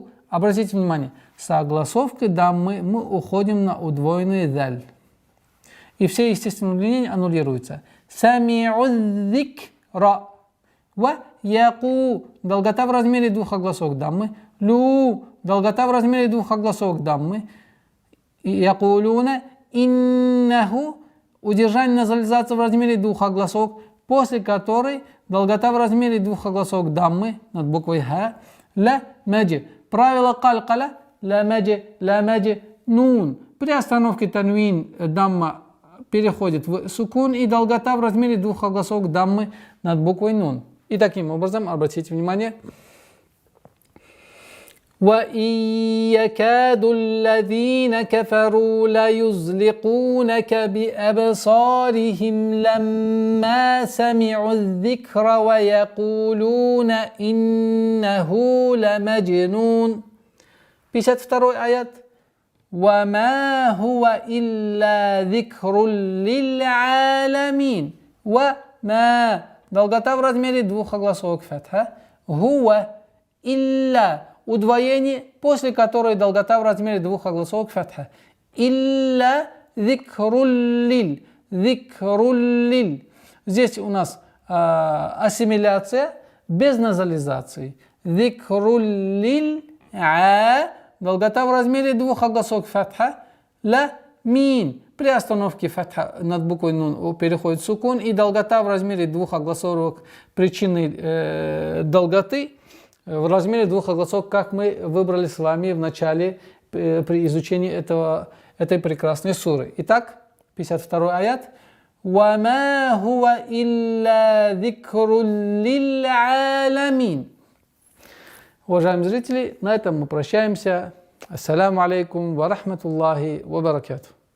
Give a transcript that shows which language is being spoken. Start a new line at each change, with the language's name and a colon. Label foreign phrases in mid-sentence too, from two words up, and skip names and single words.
Russian: Обратите внимание, с огласовкой даммы мы уходим на удвоенный даль. И все естественные удлинения аннулируются.
Arabic: سمعوا الذكر ويقو.
Russian: Долгота в размере двух огласовок даммы.
Arabic: Лу.
Russian: Долгота в размере двух огласовок даммы.
Arabic: يقولون إنه.
Russian: Удержание назализации в размере двух огласовок, после которой долгота в размере двух огласовок даммы над буквой ха.
Arabic: لمج.
Russian: Правило калкаля.
Arabic: لمجنون.
Russian: При остановке танвин дамма переходит в сукун, и долгота в размере двух огласовок даммы над буквой нун. И таким образом, обратите внимание,
Arabic: وَإِنْ يَكَادُ الَّذِينَ كَفَرُوا لَيُزْلِقُونَكَ بِأَبْصَارِهِمْ لَمَّا سَمِعُوا الذِّكْرَ وَيَقُولُونَ إِنَّهُ لَمَجْنُونَ. 52 аят. وَمَا هُوَ إِلَّا ذِكْرٌ لِلْعَالَمِينَ. وَمَا.
Russian: Долгота в размере двух огласовок фатха.
Arabic: هو إلا.
Russian: Удвоение, после которой долгота в размере двух огласовок фатха.
Arabic: إلا ذكر لل. Зикруллиль.
Russian: Здесь у нас ассимиляция без назализации.
Arabic: Зикруллиль.
Russian: Долгота в размере двух огласовок фатха.
Arabic: لمين.
Russian: При остановке фатха над буквой нун переходит сукун, и долгота в размере двух огласовок причины долготы в размере двух огласовок, как мы выбрали с вами в начале при изучении этой прекрасной суры. Итак, 52 аят.
Arabic: وَمَا هُوَ إِلَّا ذِكْرٌ لِلْعَالَمِينَ.
Russian: Уважаемые зрители, на этом мы прощаемся.
Arabic: السلام عليكم ورحمة الله وبركاته.